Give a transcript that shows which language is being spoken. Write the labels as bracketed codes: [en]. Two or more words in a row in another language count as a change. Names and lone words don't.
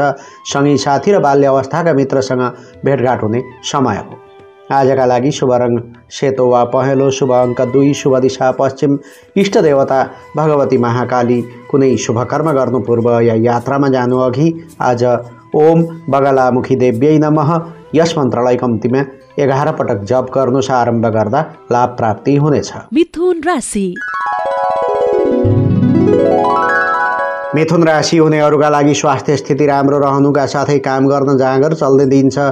[ne] सँगै साथी र बाल्य अवस्थाका मित्रसँग भेटघाट हुने समय हो। आजका लागि शुभ रङ सेतो वा पहेँलो, शुभ अङ्क 2, शुभ दिशा पश्चिम, इष्ट देवता भगवती महाकाली। कुनै शुभ कर्म गर्नु पूर्व या यात्रामा जानु अघि आज [sa] ओम बगलामुखी देव्यै नमः [ne] यस मन्त्रलाई कम्तीमा 11 पटक जप गर्नु आरम्भ गर्दा लाभ प्राप्ति हुनेछ। मिथुन राशि मिथुन राशि हुनेहरूका लागि स्वास्थ्य स्थिति राम्रो रहनुका साथै काम गर्न जाँगर चल्ने दिन छ।